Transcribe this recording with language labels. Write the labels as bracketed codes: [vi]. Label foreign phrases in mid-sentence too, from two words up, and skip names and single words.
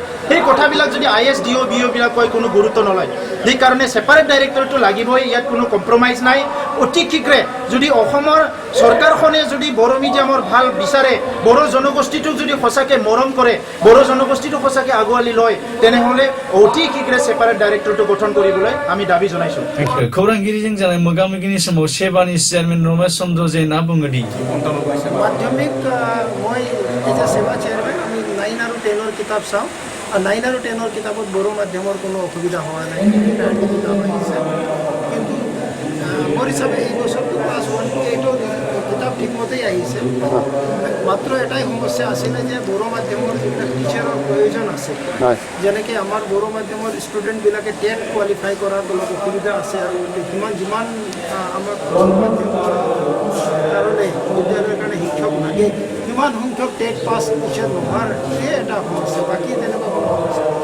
[as] সেই কথাবিলাক যদি IS DO BO বিলাক কয় কোনো গুৰুত্ব নলয় সেইকাৰণে [en] separate director [as] লাগিবই ইয়াত কোনো কম্প্ৰমাইজ নাই অতি শীঘ্ৰে যদি অসমৰ চৰকাৰখনে যদি বড়ো মিডিয়ামৰ ভাল বিচাৰে বড়ো জনগোষ্ঠীটোক যদি সঁচাকৈ মৰম কৰে বড়ো জনগোষ্ঠীটো সঁচাকৈ আগুৱালি লয় তেনেহ'লে অতি শীঘ্ৰে [en] separate director [as] গঠন কৰিবলৈ আমি দাবী জনাইছোঁ [brx] खौरांगिरिजों जानाय मोगा-मोगिनि समाव सेबानि चेयारमेन रमेश चन्द्र जैनआ बुङो दि [as] माध्यमिक মই এতিয়া সেবা চেয়াৰমেন আমি 9 আৰু 10 কিতাপ চাওঁ 9 আৰু 10 কিতাপত বড়ো মাধ্যমৰ কোনো অসুবিধা হোৱা নাই কিতাপ আহিছে কিন্তু মোৰ হিচাপে এই বছৰটো [en] class 1 to 8 [as] কিতাপ ঠিকমতেই আহিছে মাত্ৰ এটাই সমস্যা আছিলে যে বড়ো মাধ্যমৰ যিবিলাক টিচাৰৰ প্ৰয়োজন আছে যেনেকৈ আমাৰ বড়ো মাধ্যমৰ ষ্টুডেণ্টবিলাকে [en] TET qualify [as] কৰাৰ অলপ অসুবিধা আছে আৰু যিমান আমাৰ কাৰণে বিদ্যালয়ৰ কাৰণে শিক্ষক লাগে সিমান সংখ্যক [en] TET pass teacher [as] নোহোৱাৰ এই এটা সমস্যা বাকী তেনেকুৱা কোনো সমস্যা